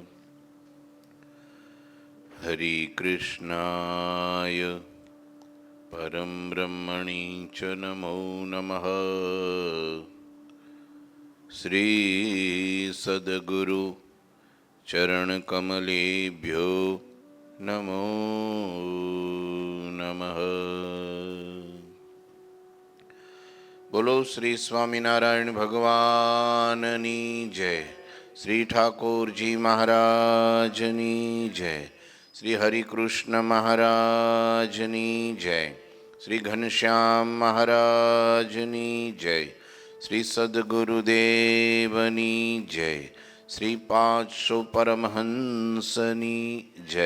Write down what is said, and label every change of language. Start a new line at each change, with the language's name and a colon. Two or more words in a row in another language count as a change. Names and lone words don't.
Sanskrit: हरि कृष्णाय परम ब्रह्मणि च नमो नमः. श्री सद्गुरु चरण कमलेभ्यो नमो नमः.
Gujarati: બોલો શ્રી સ્વામિનારાયણ ભગવાનની જય, શ્રી ઠાકોરજી મહારાજની જય, શ્રી હરિકૃષ્ણ મહારાજની જય, શ્રી ઘનશ્યામ મહારાજની જય, શ્રી સદગુરુદેવની જય, શ્રી 500 પરમહંસની જય.